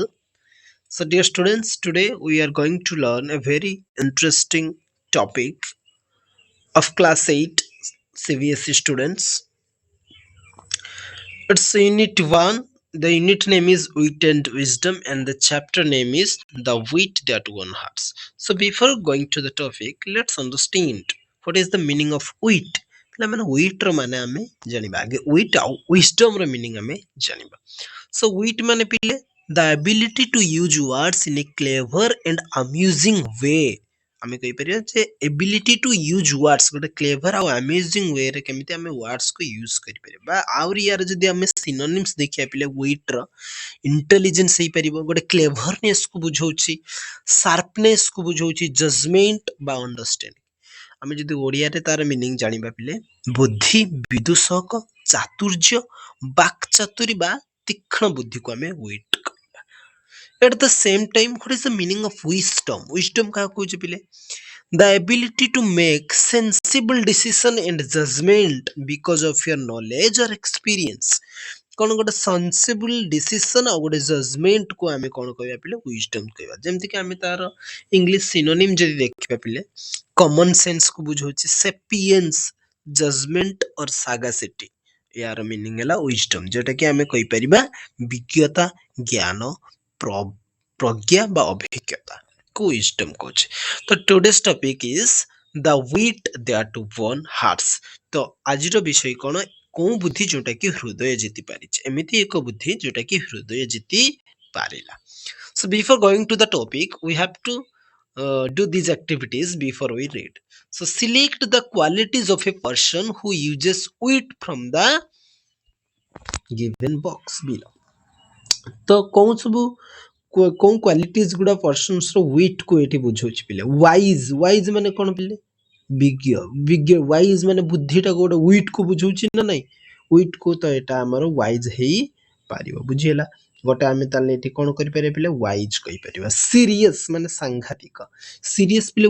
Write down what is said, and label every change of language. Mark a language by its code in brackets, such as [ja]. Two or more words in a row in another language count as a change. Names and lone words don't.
[en] So, dear students, today we are going to learn a very interesting topic of class 8 CBSE students. It's Unit 1. The unit name is Wit and Wisdom, and the chapter name is The Wit That Won Hearts. So, before going to the topic, let's understand what is the meaning of wit. [or] ମାନେ ୱିଟ୍ ର ମାନେ ଆମେ ଜାଣିବା ଆଗେ ୱିଟ୍ ଆଉ wisdom ର ମିନିଂ ଆମେ ଜାଣିବା [en] so wit [or] ମାନେ ପିଲେ [en] the ability to use words in a clever and amusing way [or] ଆମେ କହିପାରିବା ଯେ [en] ability to use words [or] ଗୋଟେ clever ଆଉ [en] amusing way [or] ରେ କେମିତି ଆମେ words କୁ use କରିପାରିବା ବା ଆହୁରି ୟାର ଯଦି ଆମେ synonyms ଦେଖିବା ପିଲେ wit ର intelligence ହେଇପାରିବ ଗୋଟେ cleverness କୁ ବୁଝଉଛି sharpness କୁ ବୁଝଉଛି judgment ବା understanding ଆମେ ଯଦି ଓଡିଆରେ ତାର ମିନିଂ ଜାଣିବା ପିଲେ ବୁଦ୍ଧି ବିଦୂଷକ ଚାତୁର୍ଯ୍ୟ ବାକ୍ଚାତୁରୀ ବା ତୀକ୍ଷ୍ଣ ବୁଦ୍ଧିକୁ ଆମେ ୱିଟ୍ କହିବା [en] at the same time what is the meaning of wisdom [or] କାହାକୁ କହୁଛି ପିଲେ [en] the ability to make sensible decision and judgment because of your knowledge or experience [or] କଣ ଗୋଟେ [en] sensible decision [or] ଆଉ ଗୋଟେ ଜଜମେଣ୍ଟ କୁ ଆମେ କଣ କହିବା ପିଲେ wisdom କହିବା ଯେମିତି କି ଆମେ ତାର [en] English synonym [or] ଯଦି ଦେଖିବା ପିଲେ [en] common sense [or] କୁ ବୁଝଉଛି [en] sapience judgment or sagacity [or] ୟାର ମିନିଂ ହେଲା wisdom ଯୋଉଟା କି ଆମେ କହିପାରିବା ବିଜ୍ଞତା ଜ୍ଞାନ ପ୍ରଜ୍ଞା ବା ଅଭିଜ୍ଞତା କୁ wisdom କହୁଛେ ତ [en] today's topic is the wit that won hearts [or] ତ ଆଜିର ବିଷୟ କଣ କୋଉ ବୁଦ୍ଧି ଯୋଉଟା କି ହୃଦୟ ଜିତି ପାରିଛି ଏମିତି ଏକ ବୁଦ୍ଧି ଯୋଉଟା କି ହୃଦୟ ଜିତି ପାରିଲା [en] so before going to the topic we have to do these activities before we read so select the qualities of a person who uses wit from the given box below [or] ତ କୋଉ ସବୁ କୋଉ କ୍ୱାଲିଟିଜ ଗୁଡା ପର୍ସନ୍ସ ର ୱିଟ୍ କୁ ଏଠି ବୁଝଉଛି ପିଲେ ୱାଇଜ ମାନେ କଣ ପିଲେ ବିଜ୍ଞ ୱାଇଜ ମାନେ ବୁଦ୍ଧିଟାକୁ ଗୋଟେ ୱିଟ୍ କୁ ବୁଝଉଛି ନା ନାଇଁ ୱିଟ୍ କୁ ତ ଏଟା ଆମର ୱାଇଜ ହେଇ ପାରିବ ବୁଝିହେଲା ଗୋଟେ ଆମେ ତାହେଲେ ଏଠି କଣ କରିପାରିବା ପିଲେ ୱାଇଜ କହିପାରିବା ସିରିୟସ୍ ମାନେ ସାଂଘାତିକ ସିରିୟସ୍ ପିଲେ